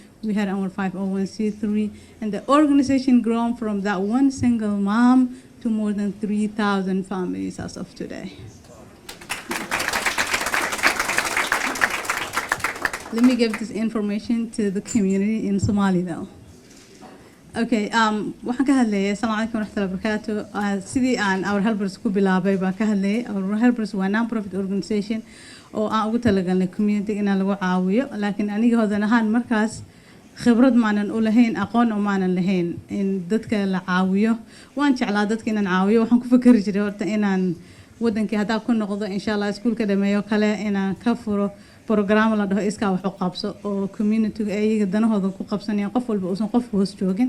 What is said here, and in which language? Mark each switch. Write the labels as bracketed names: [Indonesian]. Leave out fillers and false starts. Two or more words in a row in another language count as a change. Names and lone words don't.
[English] We had our 501c3, and the organization grown from that one single mom to more than 3,000 families as of today. Let me give this information to the community in Somali though. [Somali] Okay, waxaan ka hadlayay [Arabic] السلام عليكم ورحمة الله وبركاته. [Somali] Sidii aan Our Helpers ku bilaabay baan ka hadlayay. Our Helpers waa [English] non-profit organization [Somali] oo aan ugu talagalnay community inaan lagu caawiyo, laakiin aniga hodan ahaan markaas khibrad maanan u lahayn, aqoon oo maanan lahayn in dadka la caawiyo. Waan jeclaa dadka inaan caawiyo. Waxaan ku fikiri jiray horta inaan wadankii hadaa ku noqdo [Arabic] إن شاء الله [Somali] iskuulka dhameeyo kale inaan ka furo program la dhaho iskaa wax u qabso oo community ayaga danahooda ku qabsanayaan, qof walba uusan qof hoos joogin.